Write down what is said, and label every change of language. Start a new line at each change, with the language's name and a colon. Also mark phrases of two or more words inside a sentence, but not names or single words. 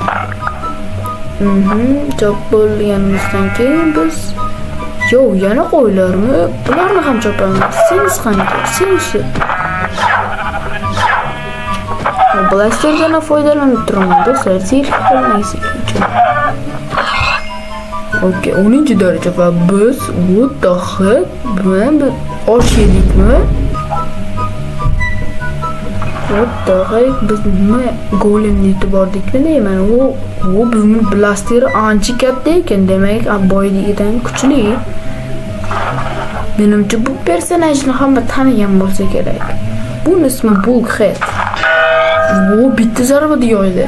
Uzbek: Chop bo'lganimizdan keyin biz yana qo'ylarmi? Bularni ham chopamiz. Siz qancha? Blasterdan foydalanib turaman do'stlar. Zerikib qolmaysiz uchun. Okey, 10-daraja va biz
English: what the heck?
Uzbek: Men osh yedikmi?
English: What the heck?
Uzbek: Biz nima golemni yutib bordikmi deyman. U bizni blasteri ancha katta ekan, demak, boyligidan kuchli. Menimcha bu personajni hamma tanigan bo'lsa kerak. Buning ismi Bulkhead. Bitta zarbada yo'ydi.